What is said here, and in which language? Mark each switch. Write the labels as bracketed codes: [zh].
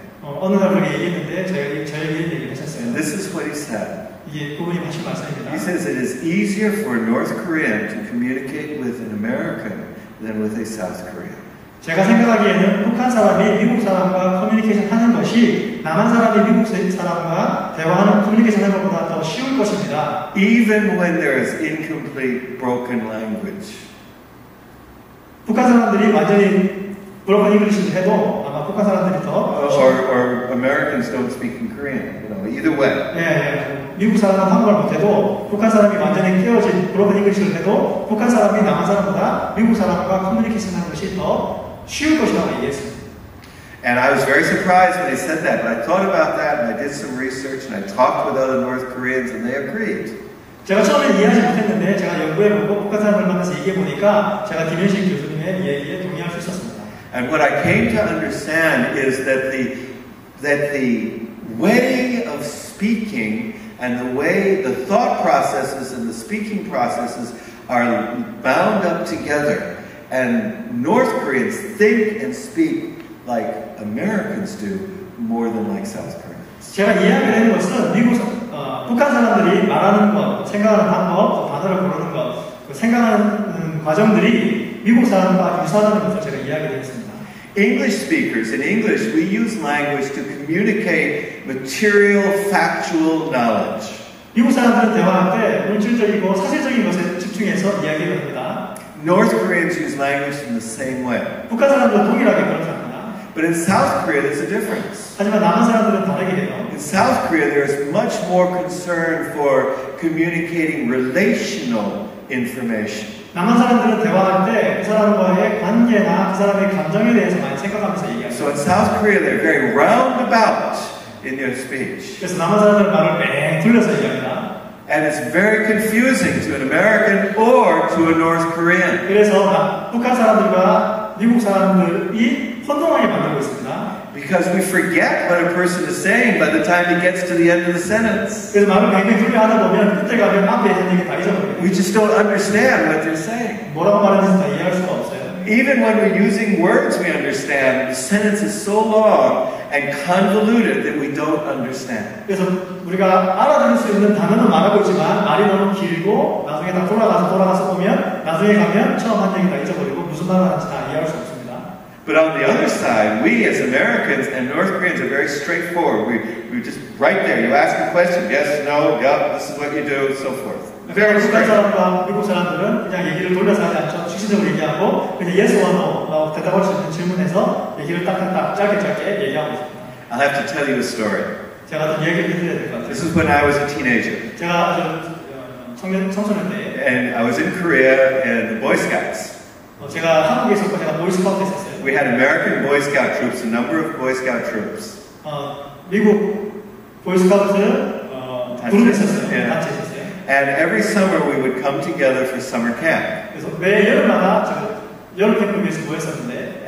[ko] 어느 날 우리가 얘기했는데 저에게 얘기를 하셨어요. [en] This is what he said. [ko] 이게 그분이 하신 말씀입니다. [en] He says it is easier for a North Korean to communicate with an American than with a South Korean. [ko] 제가 생각하기에는 북한 사람이 미국 사람과 커뮤니케이션 하는 것이 남한 사람이 미국 사람과 대화하는 커뮤니케이션 하는 것보다 더 쉬울 것입니다. [en] Even when there is incomplete broken language. [ko] 북한 사람들이 완전히 [en] broken English [ko] 를 해도 아마 북한 사람들이 더 [en] or Americans don't speak in Korean, either way. [ko] 예. 미국 사람은 한국말 못해도 북한 사람이 완전히 깨어진 [en] broken English [ko] 를 해도 북한 사람이 남한 사람보다 미국 사람과 커뮤니케이션 하는 것이 더 쉬울 것이라고 얘기했습니다. [en] And I was very surprised when they said that, but I thought about that and I did some research and I talked with other North Koreans and they agreed. [ko] 제가 처음에 이해하지 못했는데 제가 연구해보고 북한 사람을 만나서 얘기해보니까 제가 김현식 교수님의 이야기에 동의할 수 있었습니다. [en] And what I came to understand is that the way of speaking and the thought processes and the speaking processes are bound up together. And North Koreans think and speak like Americans do more than like South Koreans. [ko] 제가 이야기하는 것은 북한 사람들이 말하는 것, 생각하는 방법, 단어를 고르는 것, 생각하는 과정들이 미국 사람과 유사하다는 것을 제가 이야기했습니다. [en] English speakers, in English, we use language to communicate material, factual knowledge. [ko] 미국 사람들은 대화할 때 물질적이고 사실적인 것에 집중해서 이야기를 합니다. [en] North Koreans use language in the same way. [ko] 북한 사람들은 동일하게 그렇게 합니다. [en] But in South Korea, there's a difference. [ko] 하지만 남한 사람들은 다르게 해요. [en] In South Korea, there's much more concern for communicating relational information. [ko] 남한 사람들은 대화할 때 그 사람과의 관계나 그 사람의 감정에 대해서 많이 생각하면서 얘기합니다. [en] So in South Korea, they're very roundabout in their speech. [ko] 그래서 남한 사람들은 말을 뺑 돌려서 얘기합니다. [en] And it's very confusing to an American or to a North Korean. [ko] 그래서 북한 사람들과 미국 사람들이 혼동하게 만들고 있습니다. [en] Because we forget what a person is saying by the time he gets to the end of the sentence. [ko] 그래서 말을 뺑뺑 돌려 하다 보면 그때 가면 앞에 있는 얘기 다 잊어버려요. [en] We just don't understand what they're saying. [ko] 뭐라고 말하는지 다 이해할 수가 없어요. [en] Even when we're using words we understand, the sentence is so long and convoluted that we don't understand. [ko] 그래서 우리가 알아들을 수 있는 단어는 말하고 있지만 말이 너무 길고 나중에 다 돌아가서 보면 나중에 가면 처음 한 얘기 다 잊어버리고 무슨 말을 하는지 다 이해할 수 없습니다. [en] But on the other side, we as Americans and North Koreans are very straightforward. We just right there. You ask a question, yes, no, yep, this is what you do, and so forth. Very [ko] 북한 [en] straight. [ko] 사람과 미국 사람들은 그냥 얘기를 돌려서 하지 않죠. 추신적으로 얘기하고 그냥 [en] yes or no [ko] 대답할 수 있는 질문에서 얘기를 딱딱딱 짧게 얘기하고 있습니다. [en] I'll have to tell you a story. [ko] 제가 좀 얘기를 해드려야 될 것 같아요. [en] This is when I was a teenager. [ko] 제가 청소년 때 [en] And I was in Korea in the Boy Scouts. [ko] 제가 한국에 있었고 제가 보이스카우트 했었어요. [en] We had American Boy Scout troops, a number of Boy Scout troops. [ko] 미국 보이스카우트 그룹이 있었어요. 단체 있었어요. [en] And every summer we would come together for summer camp. [ko] 그래서 매 여름마다 여름 캠프를 위해서 모였었는데.